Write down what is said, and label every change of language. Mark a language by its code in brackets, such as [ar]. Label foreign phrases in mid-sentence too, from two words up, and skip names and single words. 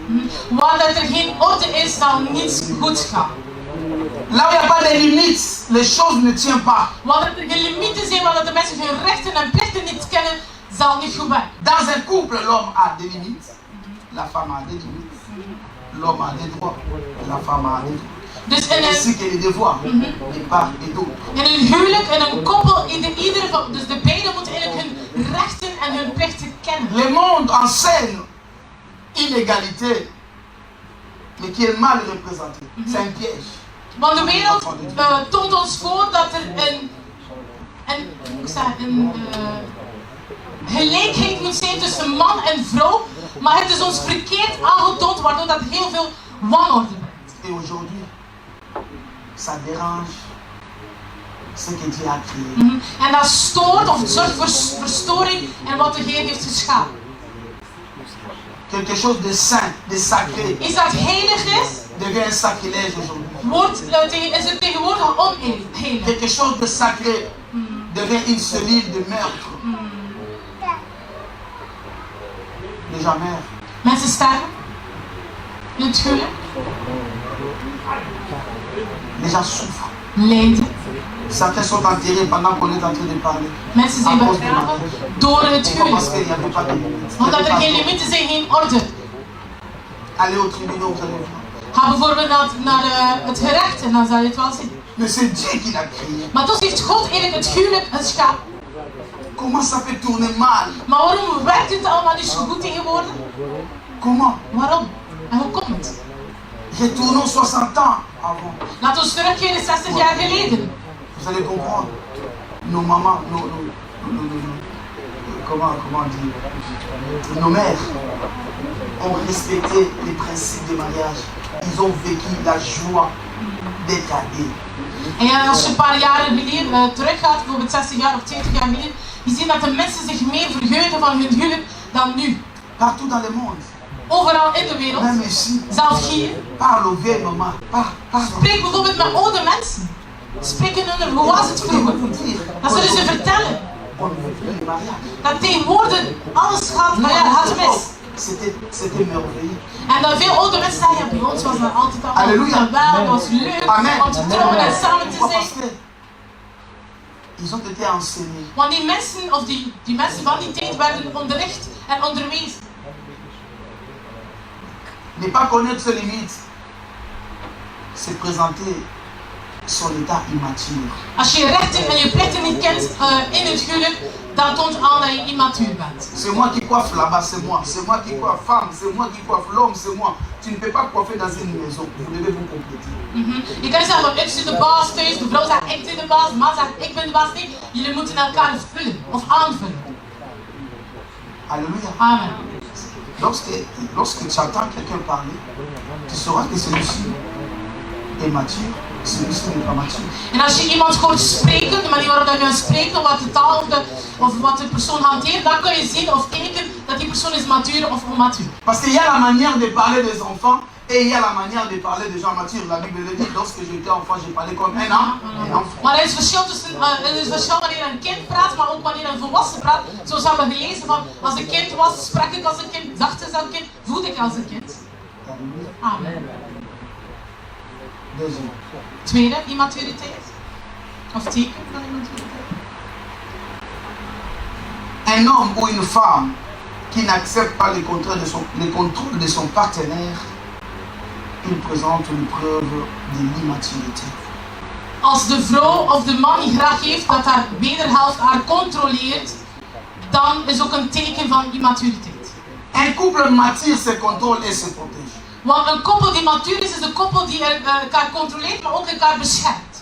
[nl] Waar dat er geen orde is, zal niets goed gaan. [fr] Là où il n'y a pas de limites, les choses ne tiennent pas. [nl] Waar er geen limieten zijn, waar de mensen hun rechten en plichten niet kennen, zal niet goed werken. [fr] Dans un couple, l'homme a des limites, la femme a des limites. L'homme a des droits, la femme a des droits. [nl] Dus [fr] Ainsi que les devoirs, de part et d'autre. [nl] in een huwelijk, in een koppel, dus de beiden moeten eigenlijk hun rechten en hun plichten kennen. [fr] Le monde enseigne inégalité, mais qui est mal représentée. C'est un piège. [nl] Want de wereld toont ons voor dat er een gelijkheid moet zijn tussen man en vrouw, maar het is ons verkeerd aangetoond, waardoor dat heel veel wanorde brengt. [fr] Et aujourd'hui, ça dérange ce que Dieu a créé. [nl] En dat stoort of het zorgt voor verstoring en wat de Heer heeft geschapen. [fr] Quelque chose de saint, de sacré, [nl] Iets dat heilig is, [fr] devient un sacrilège aujourd'hui. [nl] is het tegenwoordig onheilig. [fr] Quelque chose de sacré devient une cellule de meurtre. Les gens meurent. [nl] Mensen sterven in het huwelijk, [fr] Les gens souffrent. [nl] lijden. [fr] Certains sont enterrés pendant qu'on est en train de parler. [nl] Mensen zijn begraven door het [fr] Pourquoi? Parce [nl] huwelijk. [fr] qu'il n'y avait pas de limite. [nl] Omdat er geen limieten zijn, geen orde. [fr] Allez au tribunal, vous allez voir. [nl] Ga bijvoorbeeld naar het gerecht en dan zal je het wel zien. [fr] Mais c'est Dieu qui l'a créé. [nl] Maar toch heeft God eigenlijk het huwelijk geschapen. [fr] Comment ça peut tourner mal? [nl] Maar waarom werkt het allemaal niet zo goed tegenwoordig? [fr] Comment? [nl] Waarom? En hoe komt het? [fr] Retournons 60 ans avant. [nl] Laten we terugkeren 60 jaar geleden. [fr] Vous allez comprendre. Nos mamans, comment dire? Nos mères ont respecté les principes du mariage. Ils ont vécu la joie d'être alliés. [nl] En ja, als je een paar jaren geleden teruggaat, bijvoorbeeld 60 jaar of 20 jaar geleden, je ziet dat de mensen zich meer verheugen van hun huwelijk dan nu. [fr] Partout dans le monde. [nl] Overal in de wereld, [fr] Même ici. [nl] zelfs hier. [fr] Parle aux vieilles mamans. Parle. [nl] Spreek bijvoorbeeld met oude mensen. Spreek hun hoe was het vroeger. Dat zullen ze vertellen. [fr] On ne veut plus le mariage. [nl] Dat tegenwoordig alles gaat, nou ja, gaat mis. [fr] C'était merveilleux. [nl] En dan veel oude mensen zeggen, ja, bij ons was dat altijd al geweldig, was leuk, [fr] Amen. [nl] om te trouwen en samen te [fr] Pourquoi? [nl] zijn. [fr] Parce que ils ont été enseignés. [nl] Want die mensen, of die mensen van die tijd werden onderricht en onderwezen. [fr] Ne pas connaître ses limites, c'est présenter son état immature. [nl] Als je je rechten en je plichten niet kent in het huwelijk, dat toont aan dat je immatuur bent. [fr] C'est moi qui coiffe là-bas, c'est moi. C'est moi qui coiffe femme, c'est moi qui coiffe l'homme, c'est moi. Tu ne peux pas coiffer dans une maison. Vous devez vous compléter. [nl] Je kan zeggen, ik ben de baas thuis, de vrouw zegt ik ben de baas, de man zegt ik ben de baas. Nee, jullie moeten elkaar vullen of aanvullen. [fr] Alléluia. Amen. Lorsque tu entends quelqu'un parler, tu sauras que celui-ci est mature, celui-ci n'est pas mature. [nl] En als je iemand hoort spreken, de manier waarop je spreekt, of wat de taal of wat de persoon hanteert, dan kun je zien of kijken dat die persoon is matuur of onmatuur. [fr] Parce qu'il y a la manière de parler des enfants et il y a la manière de parler des gens matures. La Bible le dit, lorsque j'étais enfant, j'ai parlé comme un enfant. [nl] Maar er is verschil wanneer een kind praat, maar ook wanneer een volwassen praat. Zoals we hebben gelezen van, als een kind was, sprak ik als een kind, dacht ik als een kind, voelde ik als een kind. [fr] Amen. Deuxième. [nl] Tweede, immaturiteit. Of teken van immaturiteit. [fr] Un homme ou une femme qui n'accepte pas les contrôles de son partenaire, il présente une preuve de l'immaturité. [nl] Als de vrouw of de man niet graag heeft dat haar wederhelft haar controleert, dan is ook een teken van immaturiteit. [fr] Un couple mature se contrôle et se protège. [nl] Want een koppel die matuur is een koppel die elkaar controleert, maar ook elkaar beschermt.